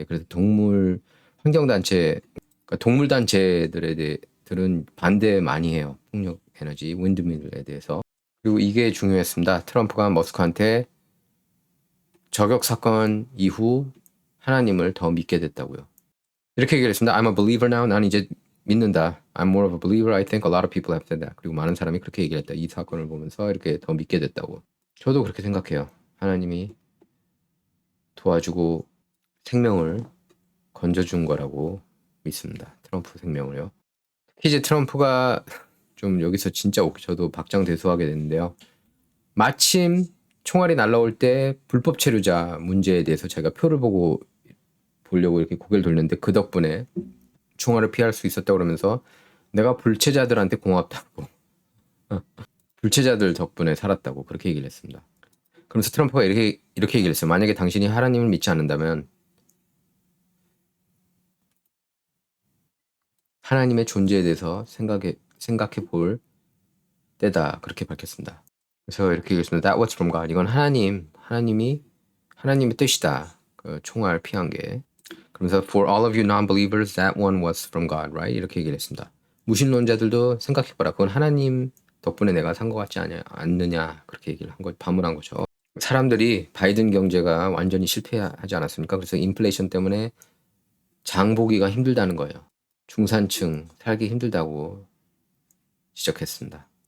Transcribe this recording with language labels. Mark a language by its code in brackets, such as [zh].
[ko] 그래서 동물 환경단체, 그러니까 동물단체들은 반대 많이 해요. 폭력 에너지, 윈드밀에 대해서. 그리고 이게 중요했습니다. 트럼프가 머스크한테 저격 사건 이후 하나님을 더 믿게 됐다고요. 이렇게 얘기를 했습니다. [en] I'm a believer now. [ko] 난 이제 믿는다. [en] I'm more of a believer. I think a lot of people have said that. [ko] 그리고 많은 사람이 그렇게 얘기를 했다. 이 사건을 보면서 이렇게 더 믿게 됐다고. 저도 그렇게 생각해요. 하나님이 도와주고 생명을 건져준 거라고 믿습니다. 트럼프 생명을요. 특히 이제 트럼프가 좀 여기서 진짜 저도 박장대소하게 됐는데요. 마침 총알이 날라올 때 불법 체류자 문제에 대해서 제가 표를 보려고 이렇게 고개를 돌렸는데 그 덕분에 총알을 피할 수 있었다고 그러면서 내가 불체자들한테 고맙다고 불체자들 덕분에 살았다고 그렇게 얘기를 했습니다. 그러면서 트럼프가 이렇게 얘기를 했어요. 만약에 당신이 하나님을 믿지 않는다면 하나님의 존재에 대해서 생각해 볼 때다. 그렇게 밝혔습니다. 그래서 이렇게 얘기했습니다. [en] That was from God. [ko] 이건 하나님의 뜻이다. 그 총알 피한 게. 그러면서 [en] For all of you non-believers, that one was from God, right? [ko] 이렇게 얘기를 했습니다. 무신론자들도 생각해봐라. 그건 하나님 덕분에 내가 산 것 같지 않느냐. 그렇게 얘기를 반문한 거죠. 사람들이 바이든 경제가 완전히 실패하지 않았습니까? 그래서 인플레이션 때문에 장보기가 힘들다는 거예요. 중산층 살기 힘들다고 지적했습니다.